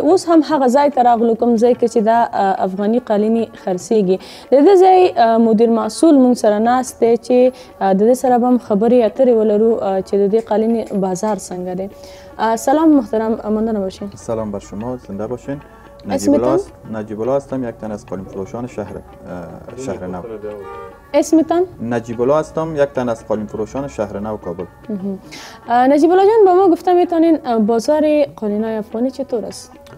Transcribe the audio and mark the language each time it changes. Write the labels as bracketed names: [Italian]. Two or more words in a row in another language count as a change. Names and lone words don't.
[Pashto] اوس هم هغه ځای ته راغلو کوم ځای کې چې دا افغاني قالینې خرڅېږي. د دې ځای مدیر مسؤل موږ سره ناست دی چې د دې سره به هم خبرې اترې ولرو چې د دې قالینې بازار څنګه دی. [Persian] سلام محترم ماندنه باشین. سلام بر شما زنده باشین. نجیب الله هستم یک تن از قالین فروشان شهر نو. اسمتان؟ نجیب الله هستم یک تن از قالین فروشان شهر نو کابل. نجیب الله جان با ما گفته میتونین بازار قالین‌های افغانی چطور است؟